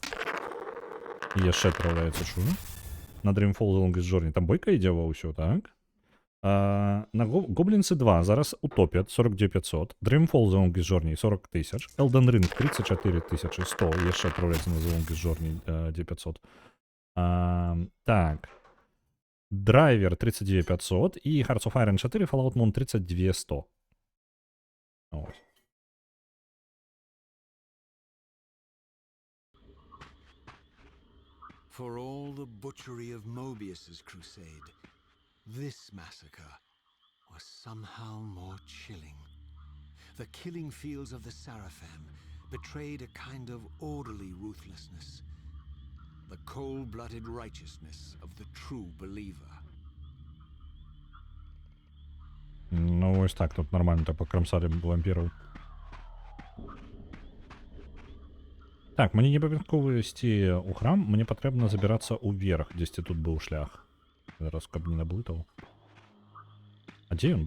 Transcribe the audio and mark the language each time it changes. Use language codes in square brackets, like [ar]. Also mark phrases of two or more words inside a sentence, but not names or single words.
[be] І яшчэ адпраўляецца, чую. На Dreamfall The Longest Journey. Там бойка ідзе ва ўсё, так? На Гоблінсы 2 зараз утопят 42500. Dreamfall The Longest Journey 40 тысяч. Elden Ring 34100. Яшчэ адпраўляецца на The Longest Journey 9500. Так. Драйвер 32500 і Hearts of Iron 4 Fallout Moon 32100. [uk] Ось. [en] For all the butchery of Mobius's crusade, this massacre was somehow more chilling. The killing fields of the Seraphim betrayed a kind of orderly ruthlessness, the cold-blooded righteousness of the true believer. [uk] Ну, ось так, тут нормально так покромсали вампірів. Так, мені не обов'язково йти у храм, мені потрібно забиратися уверх, десь тут був шлях. Зараз, [be] каб не наблитав. [uk] А де він був?